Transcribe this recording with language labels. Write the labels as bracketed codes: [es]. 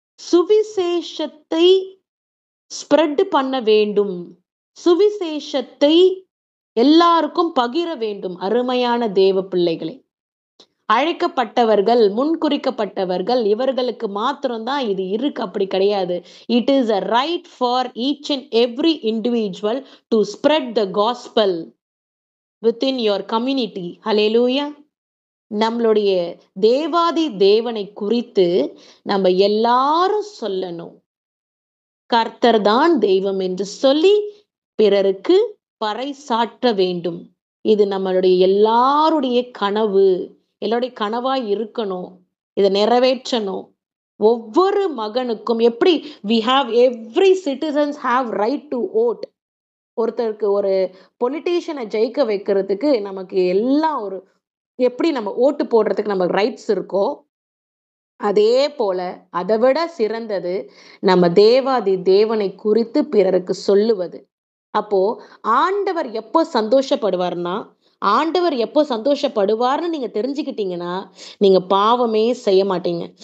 [ta] சுவிசேஷத்தை ஸ்ப்ரெட் பண்ண வேண்டும். சுவிசேஷத்தை எல்லாருக்கும் பகிர வேண்டும். அருமையான தேவ பிள்ளைகளே! அழைக்கப்பட்டவர்கள், முன்குறிக்கப்பட்டவர்கள் இவர்களுக்கு மாத்திரம் தான் இது இருக்கு. அப்படி கிடையாது. [en] It is a right for each and every individual to spread the gospel within your community. [ta] ஹல்லேலூயா! நம்மளுடைய தேவாதி தேவனை குறித்து நம்ம எல்லாரும் சொல்லணும். கர்த்தர் தான் தெய்வம் என்று சொல்லி பிறருக்கு பறைசாற்ற வேண்டும். இது நம்மளுடைய எல்லாருடைய கனவு. எல்லாருடைய கனவா இருக்கணும். இத நிறைவேற்றணும். ஒவ்வொரு மகனுக்கும் எப்படி [en] we have every citizens have right to vote. [ta] ஒருத்தருக்கு ஒரு பொலிட்டீஷியன ஜெயிக்க வைக்கிறதுக்கு நமக்கு எல்லாம் எப்படி நம்ம ஓட்டு போடுறதுக்கு நமக்கு ரைட்ஸ் இருக்கோ, அதே போல அத விட சிறந்தது நம்ம தேவாதி தேவனை குறித்து பிறருக்கு சொல்லுவது. அப்போ ஆண்டவர் எப்போ சந்தோஷப்படுவார்ன்னா, ஆண்டவர் எப்போ சந்தோஷப்படுவார்ன்னு நீங்க தெரிஞ்சுக்கிட்டீங்கன்னா, நீங்க பாவமே செய்ய மாட்டீங்க.